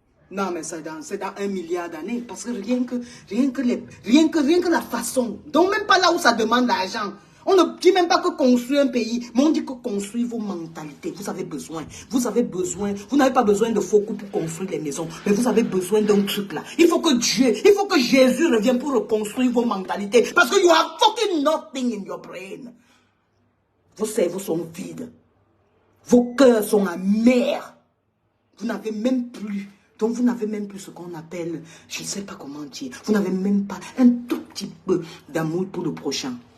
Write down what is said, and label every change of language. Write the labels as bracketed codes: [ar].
[fr] Non, mais c'est dans 1 milliard d'années. Parce que rien que la façon. Donc même pas là où ça demande l'argent. On ne dit même pas que construire un pays, mais on dit que construire vos mentalités. Vous avez besoin. Vous avez besoin. Vous n'avez pas besoin de faux coups pour construire les maisons. Mais vous avez besoin d'un truc là. Il faut que Jésus revienne pour reconstruire vos mentalités. Parce que [en] you have fucking nothing in your brain. [fr] Vos cerveaux sont vides. Vos cœurs sont amers. Vous n'avez même plus. Donc vous n'avez même plus ce qu'on appelle, je ne sais pas comment dire, vous n'avez même pas un tout petit peu d'amour pour le prochain.